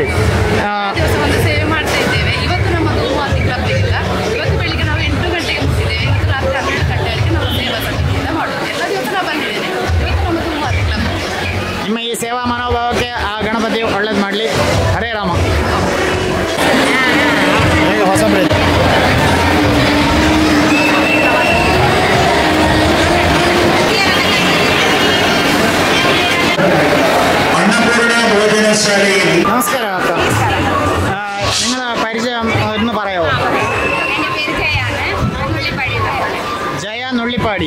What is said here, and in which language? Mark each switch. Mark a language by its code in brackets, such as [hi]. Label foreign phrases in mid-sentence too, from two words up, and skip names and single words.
[kn] ಸೇವೆ ಮಾಡ್ತಾ ಇದ್ದೇವೆ. ಇವತ್ತು ನಮ್ಮ ಗೋಮಾತೆ ಕ್ಲಬ್ ಇಲ್ಲ. ಇವತ್ತು ಬೆಳಿಗ್ಗೆ ನಾವು 8 ಗಂಟೆಗೆ ಮುಟ್ಟಿದ್ದೇವೆ. ಇವತ್ತು ರಾತ್ರಿ 12 ಗಂಟೆವರೆಗೆ ನಾವು ಸೇವಾ ಸಮಿತಿಯಿಂದ ಮಾಡೋದು. ಎಲ್ಲ ದಿವಸ ನಾವು ಬಂದಿದ್ದೇನೆ. ಇವತ್ತು ನಮ್ಮ ಗೋಮಾತೆ ಕ್ಲಬ್. ನಿಮ್ಮ ಈ ಸೇವಾ ಮನೋಭಾವಕ್ಕೆ ಆ ಗಣಪತಿ ಒಳ್ಳೇದು ಮಾಡಲಿ. ಹರೇ ರಾಮ. ಹೊಸಬ್ರಿ [ml] നമസ്കാരം അക്ക. നിങ്ങളുടെ പരിചയം ഒന്ന് പറയാമോ? ജയ നുള്ളിപ്പാടി.